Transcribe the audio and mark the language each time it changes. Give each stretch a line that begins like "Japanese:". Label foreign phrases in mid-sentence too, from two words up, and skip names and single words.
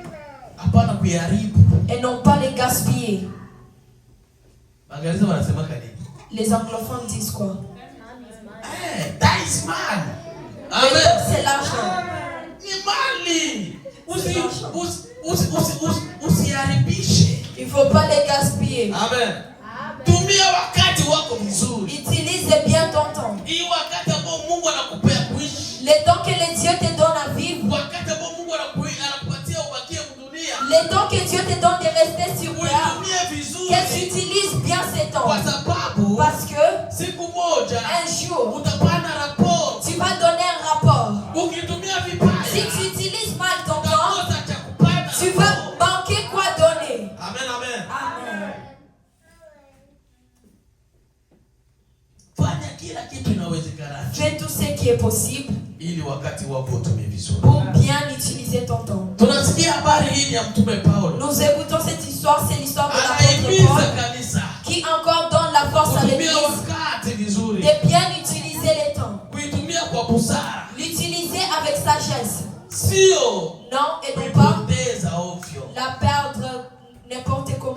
French: Et non pas les gaspiller. Les anglophones disent quoi? Amen. C'est l'argent.
Swahili: usiharibishe.
French: Il faut pas les gaspiller. Amen.
Swahili: Tumia wakati wako vizuri.
French: Utilise bien ton temps.
Swahili: Hii wakati ambao Mungu anakupea kuishi.
French: Le temps que le Dieu te donne à vivre.
Swahili: Wakati ambao Mungu anakupatia ubakie dunia.
French: Le temps que Dieu te donne de rester sur terre.
Swahili: Tumia vizuri.
French: Que tu utilises bien ces temps.
Swahili: Kwa sababu
French: parce que
Swahili: siku moja
French: un jour
Swahili: utapana rapport.
French: Tu vas donner un rapport.
Swahili: Ukitumia vibaya.
French: Si tu utilises mal ton temps, tu vas manquer quoi donner. Amen, amen. Amen.
Swahili: Fanya kila kitu inawezekana.
French: Fais tout ce qui est possible.
Swahili: Ili wakati wako utumie vizuri.
French: Pour bien utiliser ton temps.
Swahili: Tunasikia habari hii ya mtume Paulo.
French: Nous écoutons cette histoire, c'est l'histoire de l'apôtre Paul qui encore donne la force à l'église de bien utiliser les temps. L'utiliser avec sagesse. Non, et non pas la perdre n'importe comment.